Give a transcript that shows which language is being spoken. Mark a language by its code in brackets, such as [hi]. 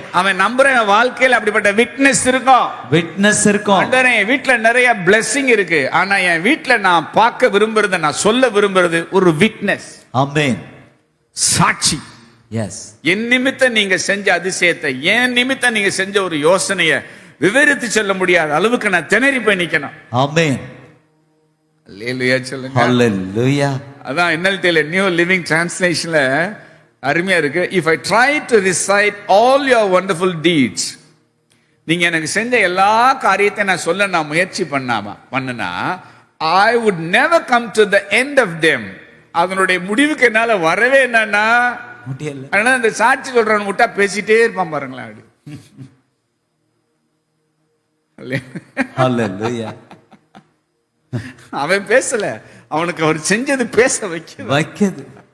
[ta] அவன் நம்புறவன் வாழ்க்கையில் அப்படிப்பட்ட விட்னஸ் இருக்கும். அண்டரே வீட்டுல நிறைய blessing இருக்கு, ஆனா என் வீட்டுல நான் பார்க்க விரும்புறது, நான் சொல்ல விரும்புறது ஒரு விட்னஸ். ஆமென். சாட்சி. எஸ். என் நிமித்தம் நீங்க செஞ்ச அதிசயத்தை, என் நிமித்தம் நீங்க செஞ்ச ஒரு யோசனையை விவரித்து சொல்ல முடியாத அளவுக்கு நான் திணறி போய் நிக்கணும். ஆமென். அல்லேலூயா சொல்லுங்க. ஹalleluya. அதான் NLT நியூ லிவிங் டிரான்ஸ்லேஷன்ல அருமையா இருக்கு. [en] If I try to recite all your wonderful deeds, [ta] நீங்க எனக்கு செஞ்ச எல்லா காரியத்தையும் நான் சொல்ல நான் முயற்சி பண்ணனா [en] I would never come to the end of them. [ta] அதனுடைய முடிவுக்கு என்னால வரவே என்னன்னா முடியல. அதனால இந்த சாட்சி சொல்றவன் விட்டா பேசிட்டே இருப்பான் பாருங்களேன். ஹalleluya. அவன் பேசல, அவனுக்கு அவர் செஞ்சது பேச வைக்குது.